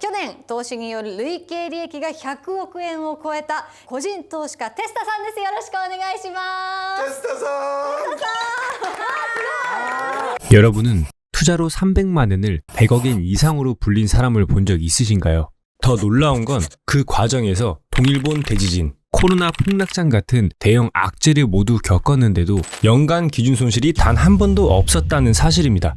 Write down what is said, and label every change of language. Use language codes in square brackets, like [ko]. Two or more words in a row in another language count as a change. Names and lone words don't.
[ja] 年投資による累計利益が100億円を超えた個人投資家テスタさんです。よろしくお願いします。テスタさん。 [ko] 여러분은 투자로 300만 원을 100억엔 이상으로 불린 사람을 본 적 있으신가요? 더 놀라운 건 그 과정에서 동일본 대지진, 코로나 폭락장 같은 대형 악재를 모두 겪었는데도 연간 기준 손실이 단 한 번도 없었다는 사실입니다.